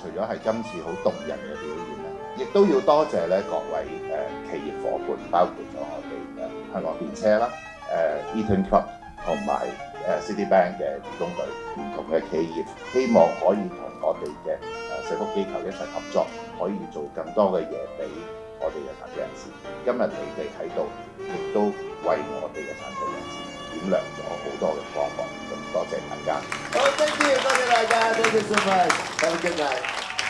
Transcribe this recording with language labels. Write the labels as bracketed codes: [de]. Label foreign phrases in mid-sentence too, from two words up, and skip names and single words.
[yue] 除咗係今次好動人嘅表演咧，亦都要多謝咧各位企業伙伴，包括咗我哋香港電車啦、Eaton Club 同埋Citibank 嘅義工隊，唔同嘅企業，希望可以同我哋嘅社福機構一齊合作，可以做更多嘅嘢俾我哋嘅殘疾人士。今日你哋喺度，亦都為我哋嘅殘疾人士點亮咗好多嘅光芒。咁多謝大家。 [en] 好，thank you， [yue] 多謝大家， [en] thank you so much，have a good night。